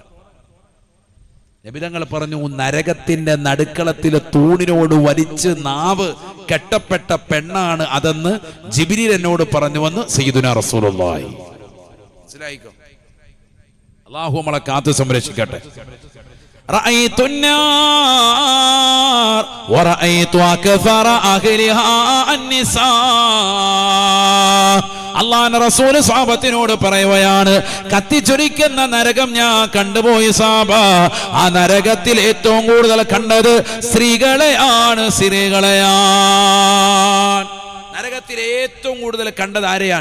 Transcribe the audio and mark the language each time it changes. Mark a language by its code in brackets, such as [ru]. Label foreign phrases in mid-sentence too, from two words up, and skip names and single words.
[ml] നബിതങ്ങൾ പറഞ്ഞു, നരകത്തിന്റെ നടുക്കളത്തിലെ തൂണിനോട് വലിച്ച് നാവ് കെട്ടപ്പെട്ട പെണ്ണാണ് അതെന്ന് ജിബ്രീൽ എന്നോട് പറഞ്ഞുവെന്ന് [ar] سيدنا رسول الله. [ml] മനസ്സിലായിക്കോ? അല്ലാഹു നമ്മളെ കാത്തു സംരക്ഷിക്കട്ടെ. [ar] റഅയ്തു النار ورأيت أكثر أهلها النساء. [ml] അല്ലാഹുവിന്റെ റസൂൽ സ്വഹാബത്തിനോട് പറയുകയാണ്, കത്തിച്ചൊരിക്കുന്ന നരകം ഞാൻ കണ്ടുപോയി സാബ. ആ നരകത്തിൽ ഏറ്റവും കൂടുതൽ കണ്ടത് സ്ത്രീകളെയാണ്. നരകത്തിൽ ഏറ്റവും കൂടുതൽ കണ്ടത് ആരെയാണ്?